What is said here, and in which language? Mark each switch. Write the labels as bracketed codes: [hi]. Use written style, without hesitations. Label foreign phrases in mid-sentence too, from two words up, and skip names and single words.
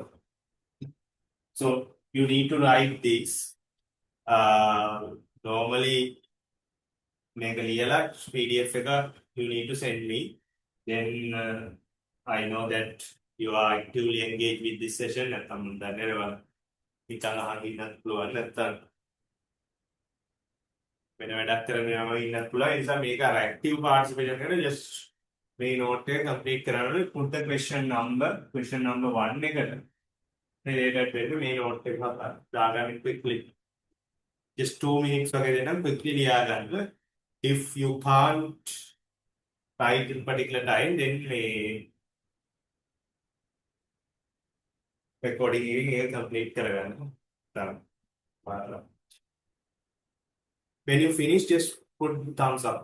[en] So you need to write this. Normally make a ලියලා PDF you need to send me. Then I know that you are actively engaged with this session. [si] නැත්නම් දන්නේවා නිකන් අහන් ඉන්නත් පුළුවන් නැත්නම් වෙන වැඩක් කරගෙන යනවා ඉන්නත් පුළුවන්. ඒ නිසා මේක අර [en] active participation [si] කරන just මේ note එක complete කරන්න [en] put the question number 1 [si] එකට related වෙන්න මේ note එක දාගන්න quickly. [en] Just 2 minutes [si] වගේ දෙන්නම් quickly ලියා ගන්න. [en] If you can't write in particular time, then recording here complete කරගන්න. When you finish, just put thumbs up.